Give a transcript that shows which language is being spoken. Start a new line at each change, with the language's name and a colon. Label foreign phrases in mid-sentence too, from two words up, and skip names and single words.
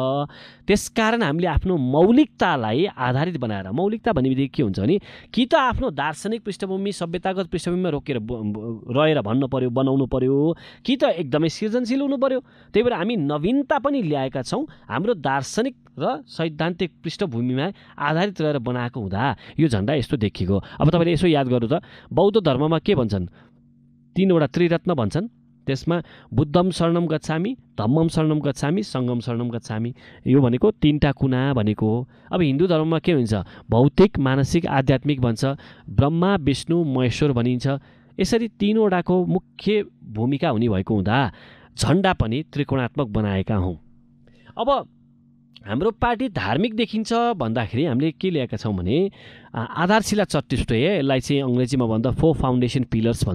Nepali: त्यसकारण हामीले आफ्नो मौलिकतालाई आधारित बनाएर, मौलिकता भन्ने बित्तिकै के हुन्छ भने कि त आफ्नो दार्शनिक पृष्ठभूमि सभ्यतागत पृष्ठभूमिमा रोकेर रहेर भन्न पर्यो, बनाउनु पर्यो, कि त एकदमै सृजनशील हुनु पर्यो। त्यही भएर हामी नवीनता पनि ल्याएका छौँ। हाम्रो दार्शनिक र सैद्धान्तिक पृष्ठभूमिमा आधारित रहेर बनाएको हुँदा यो झन्डा यस्तो देखिएको। अब तपाईँले यसो याद गर्नु त बौद्ध धर्ममा के भन्छन्? 3वटा त्रिरत्न भन्छन्।
Pali: त्यसमा बुद्धम शरणम गच्छामि, धम्मम शरणम गच्छामि, सङ्गम शरणम गच्छामि।
Nepali: यो भनेको 3टा कुना भनेको हो। अब हिन्दू धर्ममा के हुन्छ? भौतिक, मानसिक, आध्यात्मिक भन्छ। ब्रह्मा, विष्णु, महेश्वर भनिन्छ। यसरी 3वटाको मुख्य भूमिका हुने भएको हुँदा झन्डा पनि त्रिकोणात्मक बनाएका हौँ। अब हाम्रो पार्टी धार्मिक देखिन्छ भन्दाखेरि हामीले के ल्याएका छौँ भने आधारशिला चतुष्टय, यसलाई चाहिँ अङ्ग्रेजीमा भन्दा 4
English: foundation pillars
Nepali: भन्छ।